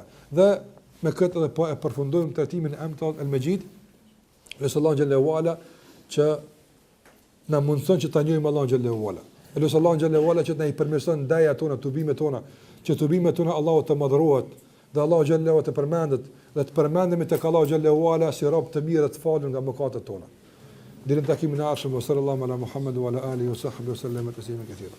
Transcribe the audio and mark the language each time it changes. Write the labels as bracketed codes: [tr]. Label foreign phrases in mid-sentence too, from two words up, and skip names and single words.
[sq] Dhe me këtë edhe po e përfundojmë trajtimin e emrit El-Majid, lutë Allahun [ar] جل وعلا [sq] që na mundson që ta njohim Allahun [ar] جل وعلا. [sq] Lutë Allahun [ar] جل وعلا [sq] që na i përmirëson ndajat tona, tubimet tona, që tubimet tona Allahu të madhrohet, dhe Allahu [ar] جل وعلا [sq] të përmendet dhe të përmendemi tek Allahu [ar] جل وعلا [sq] si rob të mirë të falur nga mëkatet tona. Deri në takimin e ardhshëm, [ar] صلى الله على محمد وعلى آله وصحبه وسلم تسليما كثيرا.